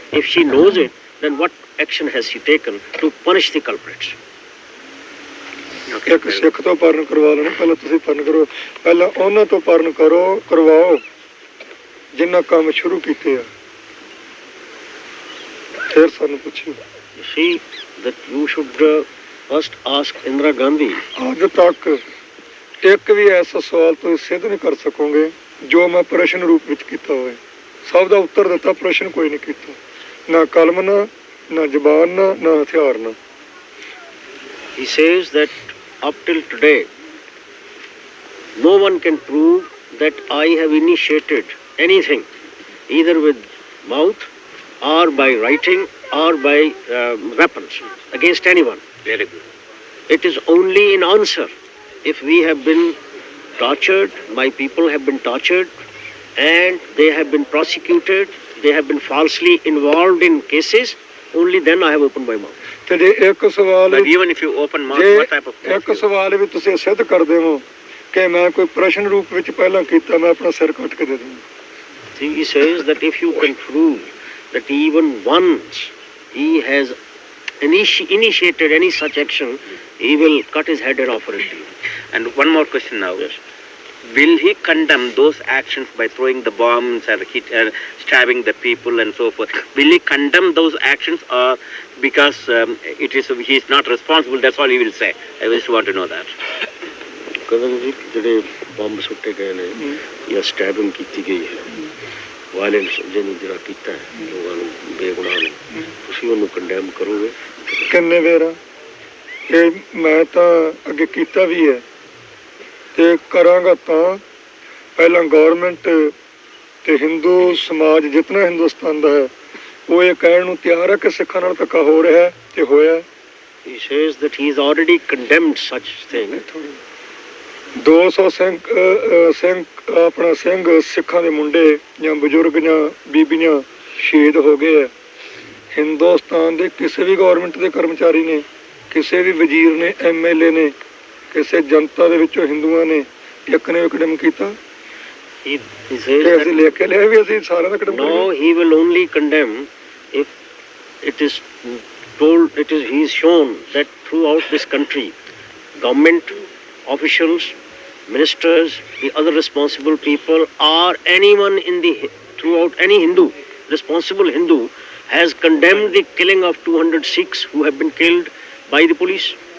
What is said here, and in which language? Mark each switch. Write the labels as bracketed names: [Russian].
[English] If she knows it, then what action has she taken to punish the culprits? [Punjabi] ਇੱਕ ਸਿੱਖ ਤੋਂ ਪਰਨ ਕਰਵਾ ਲੈਣਾ, ਪਹਿਲਾਂ ਤੁਸੀਂ ਪਰਨ ਕਰੋ, ਪਹਿਲਾਂ ਉਹਨਾਂ ਤੋਂ ਪਰਨ ਕਰਵਾਓ ਜਿਨ੍ਹਾਂ ਕੰਮ ਸ਼ੁਰੂ ਕੀਤੇ ਆ, ਫਿਰ ਸਾਨੂੰ ਪੁੱਛਿਓ। [English] You see that you should first ask Indira Gandhi. [Punjabi] ਅੱਜ ਤੱਕ ਇੱਕ ਵੀ ਐਸਾ ਸਵਾਲ ਤੁਸੀਂ ਸਿੱਧ ਨਹੀਂ ਕਰ ਸਕੋਗੇ ਜੋ ਮੈਂ ਪ੍ਰਸ਼ਨ ਰੂਪ ਵਿੱਚ ਕੀਤਾ ਹੋਵੇ। ਸਭ ਦਾ ਉੱਤਰ ਦਿੱਤਾ, ਪ੍ਰਸ਼ਨ ਕੋਈ ਨਹੀਂ ਕੀਤਾ, ਨਾ ਕਲਮ ਨਾਲ, ਨਾ ਜ਼ਬਾਨ ਨਾਲ, ਨਾ ਹਥਿਆਰ ਨਾਲ। [English] He says that up till today, no one can prove that I have initiated anything, either with mouth or by writing or by weapons against anyone. very good. It is only in answer. If we have been tortured, my people have been tortured, and they have been prosecuted, they have been falsely involved in cases, only then I have opened my mouth. [Punjabi] ਤੇ ਜੇ ਇੱਕ ਸਵਾਲ [English] But even if you open mouth, what type of [Punjabi] ਜੇ ਇੱਕ ਸਵਾਲ ਵੀ ਤੁਸੀਂ ਸਿੱਧ ਕਰਦੇ ਹੋ ਕਿ ਮੈਂ ਕੋਈ ਪ੍ਰਸ਼ਨ ਰੂਪ ਵਿੱਚ ਪਹਿਲਾਂ ਕੀਤਾ, ਮੈਂ ਆਪਣਾ ਸਿਰ ਕੱਟ ਕੇ ਦੇ ਦੂੰਗਾ। [English] See, he says that if you can prove that even once he has initiated any such action, he will cut his head and offer it to you. And one more question now. Yes. Will he condemn those actions by throwing the bombs and stabbing the people and so forth? Will he condemn those actions, or because he is not responsible, that's all he will say? I just want to know that. [Punjabi] ਕਦੋਂ ਜੀ ਜਿਹੜੇ bomb ਸੁੱਟੇ ਗਏ ਨੇ ਜਾਂ ਸਟੈਬਿੰਗ ਕੀਤੀ ਗਈ ਹੈ, ਵਾਇਲੈਂਸ ਜਿਹਨੂੰ ਜਿਹੜਾ ਕੀਤਾ ਹੈ ਲੋਕਾਂ ਨੂੰ, ਬੇਗੁਨਾਹ ਨੂੰ, ਤੁਸੀਂ ਉਹਨੂੰ ਕੰਡੈਮ ਕਰੋਗੇ? ਕਿੰਨੇ ਵਾਰ ਇਹ ਮੈਂ ਤਾਂ ਅੱਗੇ ਕੀਤਾ ਵੀ ਹੈ ਤੇ ਕਰਾਂਗਾ। ਤਾਂ ਪਹਿਲਾਂ ਗੌਰਮੈਂਟ ਤੇ ਹਿੰਦੂ ਸਮਾਜ ਜਿਤਨਾ ਹਿੰਦੁਸਤਾਨ ਦਾ ਹੈ ਉਹ ਇਹ ਕਹਿਣ ਨੂੰ ਤਿਆਰ ਹੈ ਕਿ ਸਿੱਖਾਂ ਨਾਲ ਧੱਕਾ ਹੋ ਰਿਹਾ ਹੈ ਤੇ ਹੋਇਆ। [English] He says that he has already condemned such thing. [Punjabi] 200 Singh ਆਪਣਾ ਸਿੰਘ ਸਿੱਖਾਂ ਦੇ ਮੁੰਡੇ ਜਾਂ ਬਜ਼ੁਰਗ ਜਾਂ ਬੀਬੀਆਂ ਸ਼ਹੀਦ ਹੋ ਗਏ ਆ। ਹਿੰਦੁਸਤਾਨ ਦੇ ਕਿਸੇ ਵੀ ਗੌਰਮੈਂਟ ਦੇ ਕਰਮਚਾਰੀ ਨੇ, ਕਿਸੇ ਵੀ ਵਜ਼ੀਰ ਨੇ, MLA ਨੇ, ਕਿਸੇ ਜਨਤਾ ਦੇ ਵਿੱਚੋਂ ਹਿੰਦੂਆਂ ਨੇ ਇੱਕ ਨੇ ਕਦਮ ਕੀਤਾ? [English] He says [Punjabi] ਤੇ ਅਸੀਂ ਲਿਖ ਕੇ ਲਿਆ ਵੀ ਅਸੀਂ ਸਾਰਿਆਂ ਦਾ ਕਦਮ [English] no, he will only condemn if it is told, he is shown that throughout this country, government officials ministers, the other responsible people, or anyone in the throughout any Hindu, responsible Hindu, has condemned the killing of 200 Sikhs who have been killed by the police?